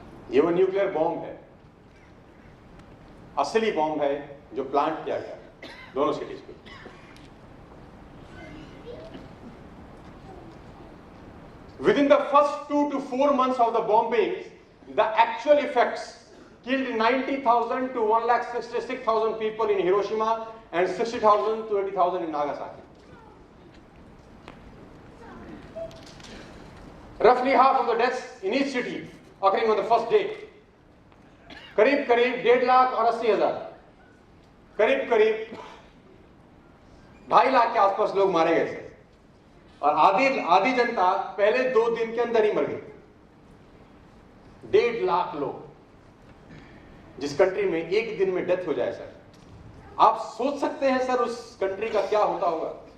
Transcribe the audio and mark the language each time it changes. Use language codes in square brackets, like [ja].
[hi] ये वो nuclear bomb है, असली बॉम्ब है जो प्लांट किया गया दोनों सिटीज पे। [en] Within the first 2 to 4 months of the bombings, the actual effects killed 90,000 to 1,66,000 people in Hiroshima and 60,000 to 80,000 in Nagasaki. Roughly half of the deaths in each city occurring on the first day. [hi] करीब 1.5 लाख और 80,000, करीब 2.5 लाख के आसपास लोग मारे गए थे और आधी जनता पहले 2 दिन के अंदर ही मर गई। 1.5 लाख लोग जिस कंट्री में एक दिन में डेथ हो जाए सर, आप सोच सकते हैं सर उस कंट्री का क्या होता होगा।